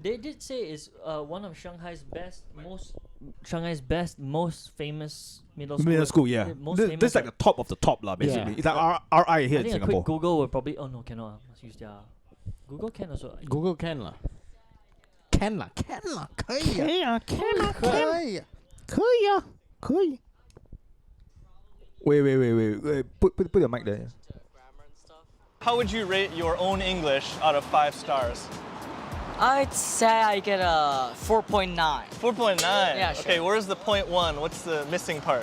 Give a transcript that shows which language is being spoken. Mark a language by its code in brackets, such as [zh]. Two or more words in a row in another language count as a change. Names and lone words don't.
[en] they did say it's one of Shanghai's best, most famous middle school. Middle school, yeah. Most This famous, is like the top of the top lah, basically. Yeah. It's like RI here I in think a Singapore. quick Google will probably. Oh no, cannot. Must use their. Google can also. Google can lah. Can lah. [zh] 可以啊。可以啊。 [en] Wait. Put your mic there. How would you rate your own English out of 5 stars? I'd say I get a 4.9. 4.9. Yeah, sure. Okay, where's the 0.1? What's the missing part?